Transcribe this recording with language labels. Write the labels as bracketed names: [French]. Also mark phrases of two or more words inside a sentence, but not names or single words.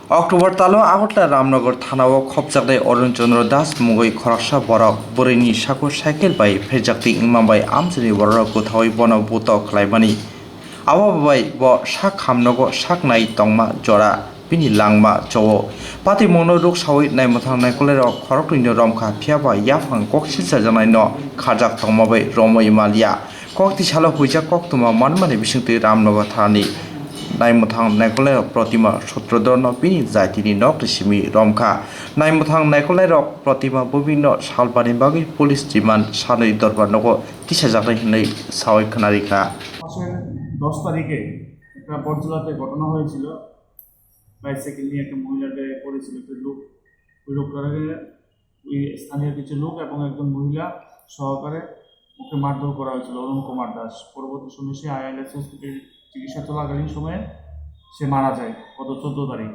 [Kok Borok] অক্টোবর তালো আগরতলা রামনগর থানাও khobajaknai Arun Chandra das mungwi khoroksa borok bwrwini sago cycle by pherjaktingmabai amchaini borok kwthawi bono buto khwlaimani awabai bo sak hamnogo saknai tongma jora bini langma jowo Patimungno rwksawi naimwthang naikolnairog khoroknwino romkha phiaba yafang koksilsa janai no pherjaktingmabai romoi kokti salo huijak koktuma manmani bisingti Ramnagar thanani naimwthang naikolnairog Pratima sutradhar no bini jaitini nok resimi romkha naimwthang naikolnairog Pratima bwrwini salbani bagi police remand sanoi dorbar nogo tisajaknai hinai sawai khonarikha [Bangla] 10 তারিখে একটা পর্যটকে ঘটনা হয়েছিল। বাইসাইকেল নিয়ে একটা মহিলাকে করেছিল একটা লোক, ওই লোকটাকে ওই স্থানীয় কিছু লোক এবং একজন মহিলা সহকারে ওকে মারধর করা হয়েছিল অরুণ দাস। পরবর্তী সময়ে সে আইএলএস হসপিটালে চিকিৎসা চলাকালীন সময়ে সে মারা যায় গত 14 তারিখ।